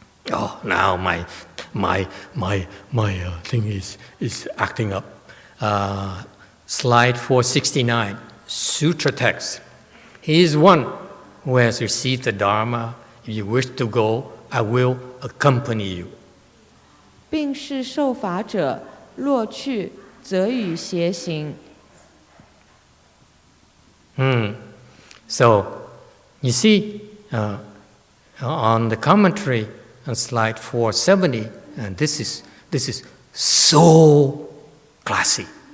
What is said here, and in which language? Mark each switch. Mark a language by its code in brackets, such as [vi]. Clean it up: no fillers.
[en] Oh, now my thing is acting up. Slide 469, Sutra text. He is one who has received the Dharma. If you wish to go, I will accompany you. [zh] 并是受法者，若去，则与偕行。 [en] So, you see, on the commentary on slide 470, and this is so classy.